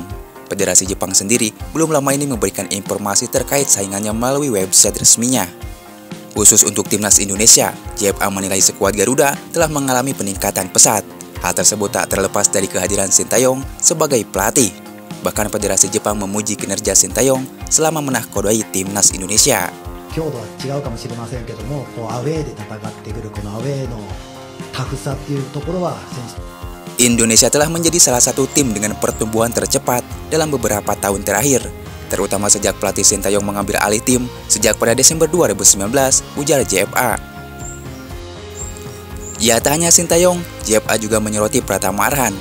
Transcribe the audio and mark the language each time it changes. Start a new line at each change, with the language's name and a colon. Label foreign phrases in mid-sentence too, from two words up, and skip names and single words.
Indonesian: Federasi Jepang sendiri belum lama ini memberikan informasi terkait saingannya melalui website resminya. Khusus untuk timnas Indonesia, JFA menilai skuad Garuda telah mengalami peningkatan pesat. Hal tersebut tak terlepas dari kehadiran Sintayong sebagai pelatih. Bahkan Federasi Jepang memuji kinerja Sintayong selama menahkodai timnas Indonesia.
Japanese: 強度は違うかもしれませんけども、アウェーで戦ってくるこのアウェーのタフさっていうところは選手
Indonesian: Indonesia telah menjadi salah satu tim dengan pertumbuhan tercepat dalam beberapa tahun terakhir, terutama sejak pelatih Sintayong mengambil alih tim sejak pada Desember 2019, ujar JFA. Ya, tak hanya Sintayong, JFA juga menyoroti Pratama Arhan.